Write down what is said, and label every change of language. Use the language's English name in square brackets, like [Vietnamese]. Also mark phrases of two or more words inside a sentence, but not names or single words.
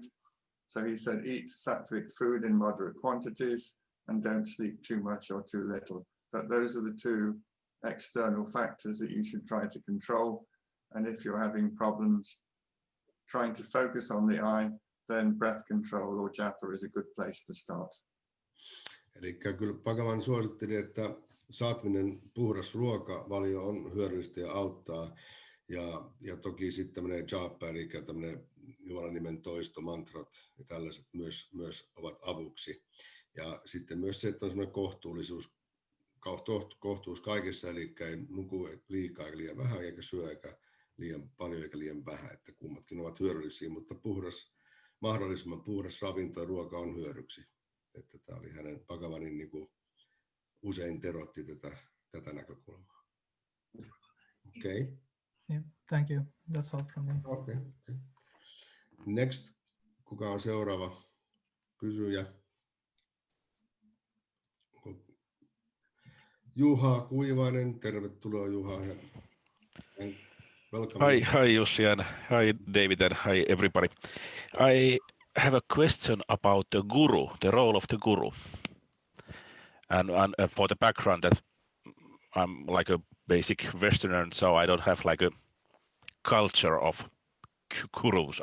[English] So he said, eat sattvic food in moderate quantities and don't sleep too much or too little. That those are the two external factors that you should try to control. And if you're having problems trying to focus on the eye, then breath control or japa is a good place to start. [Finnish] Eli kyllä Bhagavan suositteli, että saatvinen puhdas ruokavalio on hyödyllistä ja auttaa. Ja toki sitten tämmöinen japa, eli tämmöinen Jumalan nimen toisto, mantrat ja tällaiset myös ovat avuksi. Ja sitten myös se, että on semmoinen kohtuus kaikessa, eli ei nuku liikaa eikä liian vähän, eikä syö eikä liian paljon eikä liian vähän, että kummatkin ovat hyödyllisiä, mutta mahdollisimman puhdas ravinto ja ruoka on hyödyksi. Että tämä oli hänen Bhagavanin niin kuin usein terotti tätä näkökulmaa. Okei. [English] Okay. Yeah, thank you. That's all from me. Okay. Next, [Finnish] kuka on seuraava? kysyjä. Juha Kuivainen, tervetuloa Juha. [English] Welcome. Hi Jussi and hi David and hi everybody. I have a question about the guru, the role of the guru. And for the background that I'm like a basic Westerner, so I don't have like a culture of gurus.